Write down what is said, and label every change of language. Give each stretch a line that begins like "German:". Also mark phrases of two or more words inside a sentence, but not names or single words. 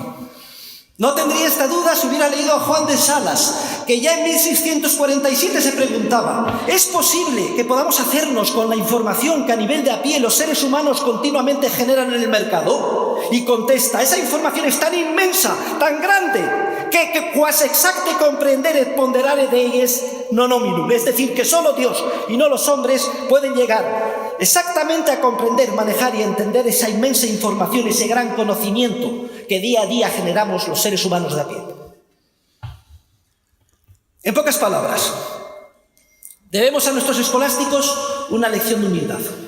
Spanish: No tendría esta duda si hubiera leído a Juan de Salas, que ya en 1647 se preguntaba, ¿es posible que podamos hacernos con la información que a nivel de a pie los seres humanos continuamente generan en el mercado? Y contesta, esa información es tan inmensa, tan grande, que
Latin: quasi exacte comprendere et ponderare Dei non hominum,
Spanish: es decir, que solo Dios y no los hombres pueden llegar exactamente a comprender, manejar y entender esa inmensa información, ese gran conocimiento que día a día generamos los seres humanos de a pie. En pocas palabras, debemos a nuestros escolásticos una lección de humildad.